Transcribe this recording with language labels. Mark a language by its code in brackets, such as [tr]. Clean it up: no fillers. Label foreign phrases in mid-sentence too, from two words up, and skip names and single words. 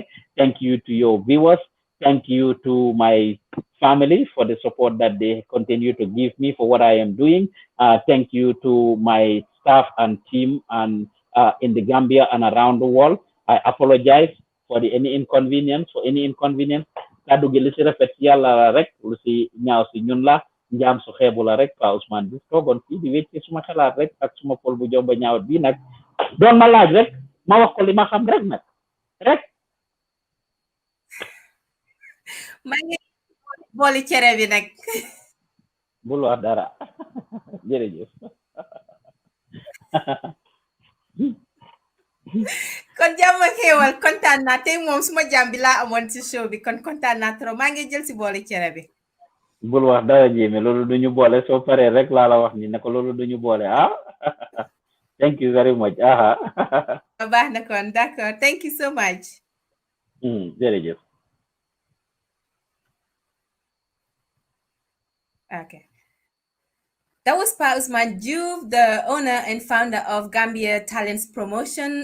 [en] Thank you to your viewers. Thank you to my family for the support that they continue to give me for what I am doing. Thank you to my staff and team and in the Gambia and around the world. I apologize for any inconvenience. [wo] Kaddu gi li ci rafet yàlla la rek, lu ci ñaaw ci ñun la, njaam su xeebu la rek. Pa Ousman Joof toogoon fii di wécc suma xalaat rek ak suma pol bu jomba ñaawat bi nag doon ma laaj rek ma wax ko li ma xam rek nag rek. maa ngi booli cere bi nag. Bul wax dara. Jërëjëf. Kon jàmm ak xéewal, kontaan naa tey moom suma jàmm bi laa amoon ci show bi, kon kontaan naa trop. Maa ngi jël si booli cere bi. Bul wax dara Jéeme, loolu duñu boole, soo paree rek laa la wax ni ne ko loolu duñu boole ah. [en] Thank you very much. D'accord. Thank you so much. [wo] Jërëjëf. [en] Okay. That was Pa Ousman Joof, the owner and founder of Gambia Talents Promotion.